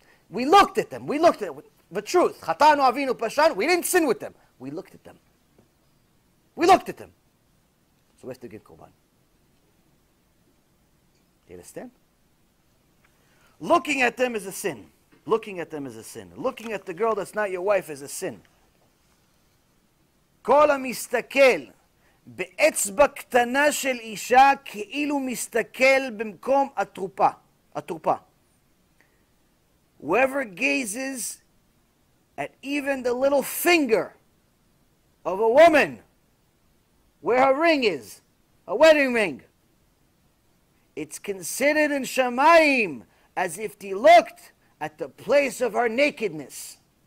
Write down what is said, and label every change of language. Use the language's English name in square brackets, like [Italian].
[English] We looked at them. We looked at the truth. [Hebrew] Chatanu avinu pashan. [English] We didn't sin with them. We looked at them. So where's the good korban? Do you understand? Looking at them is a sin. Looking at the girl that's not your wife is a sin. [Hebrew] כל המסתכל באצבע קטנה של אישה כאילו מסתכל במקום התרופה. [English] Whoever gazes at even the little finger of a woman where her ring is, a wedding ring, it's considered in Shamayim as if he looked at the place of her nakedness.